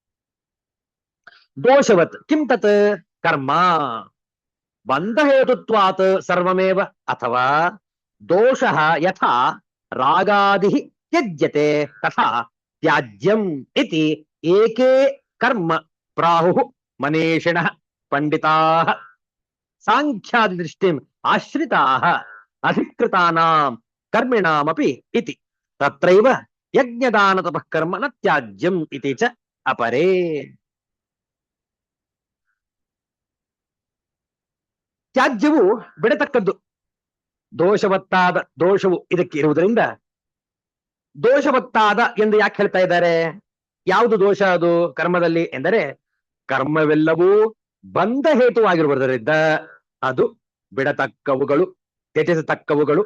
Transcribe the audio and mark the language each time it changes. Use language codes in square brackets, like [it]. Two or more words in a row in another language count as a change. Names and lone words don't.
[sa] ದೋಷವತ್ ಕಿಂ ತತ್ ಕರ್ಮ ಬಂಧಹೇತುತ್ವಾತ್ ಸರ್ವಮೇವ, ಅಥವಾ ದೋಷಃ ಯಥಾ ರಾಗಾದಿಃ ತ್ಯಜ್ಯತೆ ತಥಾ ತ್ಯಾಜ್ಯಂ ಇತಿ ಏಕೆ ಕರ್ಮ ಪ್ರಾಹುಃ ಮನೀಷಿಣಃ ಪಂಡಿತಾಃ ಸಾಂಖ್ಯಾದಿ ದೃಷ್ಟಿಂ ಆಶ್ರಿತಾಃ ಅಧಿಕೃತಾನಾಂ ಕರ್ಮಿಣಾಮಪಿ ಇತಿ. ತತ್ರೈವ ಯಜ್ಞದಾನ ತಪಃ ಕರ್ಮ ನ ತ್ಯಾಜ್ಯಂ ಇತಿ ಚ ಅಪರೇ. [kn] ತ್ಯಾಜ್ಯವು ಬಿಡತಕ್ಕದ್ದು, ದೋಷವತ್ತಾದ ದೋಷವು ಇದಕ್ಕೆ ಇರುವುದರಿಂದ ದೋಷವತ್ತಾದ ಎಂದು ಯಾಕೆ ಹೇಳ್ತಾ ಇದ್ದಾರೆ? ಯಾವುದು ದೋಷ ಅದು ಕರ್ಮದಲ್ಲಿ ಎಂದರೆ, ಕರ್ಮವೆಲ್ಲವೂ ಬಂಧ ಹೇತುವಾಗಿರುವುದರಿಂದ ಅದು ಬಿಡತಕ್ಕವುಗಳು, ತ್ಯಜಿಸತಕ್ಕವುಗಳು.